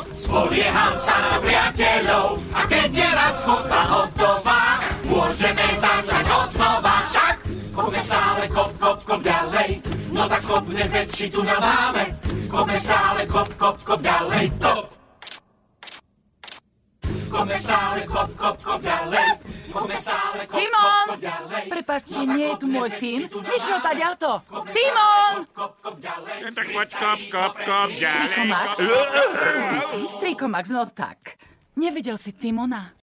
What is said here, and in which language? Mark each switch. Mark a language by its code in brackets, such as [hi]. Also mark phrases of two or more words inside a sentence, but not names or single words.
[sk] Spolieham sa na priateľov. A keď je raz chodba hotová, môžeme začať od znova. Však kopme stále, kop, kop, kop ďalej. No tak kopne väčší tu na máme. Kopme stále, kop, kop, kop ďalej. Top. Kopme stále, kop, kop, kop ďalej. Kopme stále, kop, Timon! kop, kop ďalej. Prepáčte, nie je tu môj syn. Nešiel tá ďalto. Timon! Tak poď kop, kop, kop, ďalej. Strýko Max, no tak. Nevidel si Timona?